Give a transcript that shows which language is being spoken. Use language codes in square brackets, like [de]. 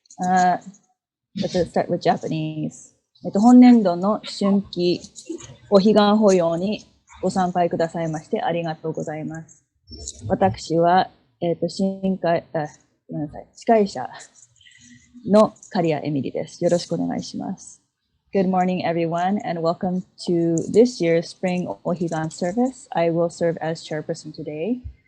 [en] Let's start with Japanese. [ja] 本年度の春季お彼岸法要にご参拝くださいましてありがとうございます。私は、司会者の刈谷恵美里です。よろしくお願いします。 [en] Good morning, everyone, and welcome to this year's Spring Ohigan service. I will serve as chairperson today.